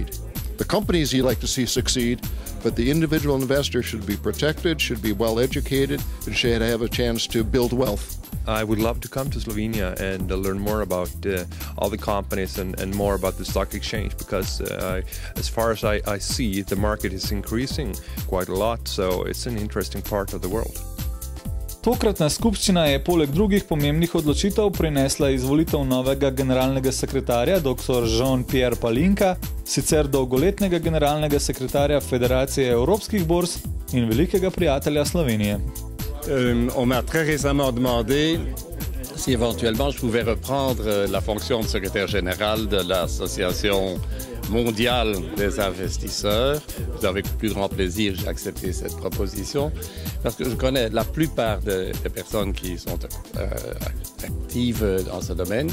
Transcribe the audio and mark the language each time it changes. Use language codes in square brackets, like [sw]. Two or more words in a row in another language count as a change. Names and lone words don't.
[en] The companies you like to see succeed, but the individual investor should be protected, should be well educated, and should have a chance to build wealth. I would love to come to Slovenia and learn more about all the companies and more about the stock exchange, because as far as I see, the market is increasing quite a lot, so it's an interesting part of the world. [sl] Tokratna skupščina je poleg drugih pomembnih odločitev prinesla izvolitev novega generalnega sekretarja dr. Jean-Pierre Palinka, sicer dolgoletnega generalnega sekretarja Federacije evropskih borz in velikega prijatelja Slovenije. [fr] On m'a très récemment demandé si éventuellement je pouvais reprendre la fonction de secrétaire général de l'Association mondiale des investisseurs. Avec plus grand plaisir, j'ai accepté cette proposition parce que je connais la plupart des personnes qui sont actives dans ce domaine.